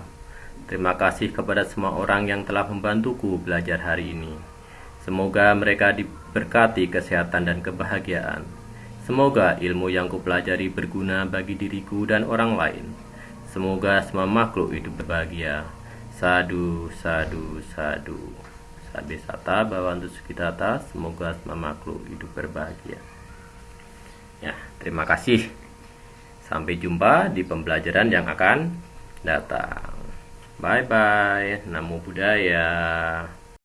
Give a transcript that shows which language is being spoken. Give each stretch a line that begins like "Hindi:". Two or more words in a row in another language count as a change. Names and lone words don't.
Indonesian: Terima kasih kepada semua orang yang telah membantuku belajar hari ini. Semoga mereka diberkati kesehatan dan kebahagiaan. Semoga ilmu yang kupelajari berguna bagi diriku dan orang lain. Semoga semua makhluk hidup berbahagia.
Pali: Sadu, sadu, sadu. Sabbe sata bhavantu sukhitata.
Indonesian: Semoga semua makhluk hidup berbahagia. Ya, terima kasih. Sampai jumpa di pembelajaran yang akan datang.
English: Bye bye.
Pali: Namo Buddhaya.